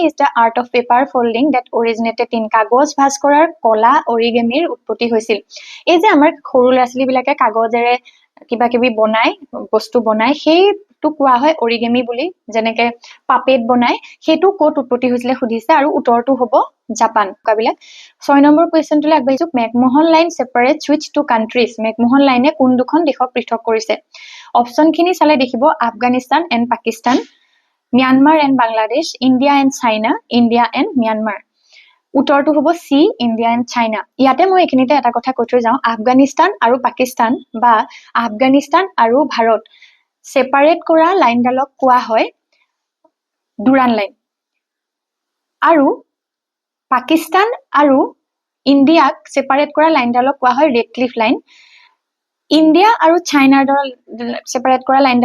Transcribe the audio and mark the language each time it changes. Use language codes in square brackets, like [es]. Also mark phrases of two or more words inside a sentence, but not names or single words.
[en] is the art of paper folding that originated in [as] কাগজ ভাঁজ কৰাৰ কলা অৰিগেমিৰ উৎপত্তি হৈছিল এই যে আমাৰ সৰু ল'ৰা-ছোৱালী বিলাকে কাগজেৰে কিবা কিবি বনাই বস্তু বনাই সেইটো কোৱা হয় অৰিগেমি বুলি যেনেকে পাপেট বনাই সেইটো ক'ত উৎপত্তি হৈছিল খুদিছে আৰু উত্তৰটো হ'ব জাপান কাবিলাক 6 নম্বৰ কোৱেশ্চনটোলৈ আগবাঢ়িছো [en] McMahon Line separates which two countries [as] মেকমোহন লাইনে কোন দুখন দেশক পৃথক কৰিছে অপচনখিনি চালে দেখিব [en] Afghanistan and Pakistan Myanmar and Bangladesh, India and China, India and Myanmar. [as] উত্তৰটো হ'ব সি [en] India and China [as] ইয়াতে মই এখিনিতে এটা কথা কৈ থৈ যাওঁ আফগানিস্তান আৰু পাকিস্তান বা আফগানিস্তান আৰু ভাৰত সেপাৰেট কৰা লাইনডালক কোৱা হয় ডুৰান লাইন আৰু পাকিস্তান আৰু ইন্ডিয়াক সেপাৰেট কৰা লাইনডালক কোৱা হয় ৰেড ক্লিফ লাইন ইন্ডিয়া আৰু চাইনাৰ দল সেপাৰেট কৰা লাইনডালক কোৱা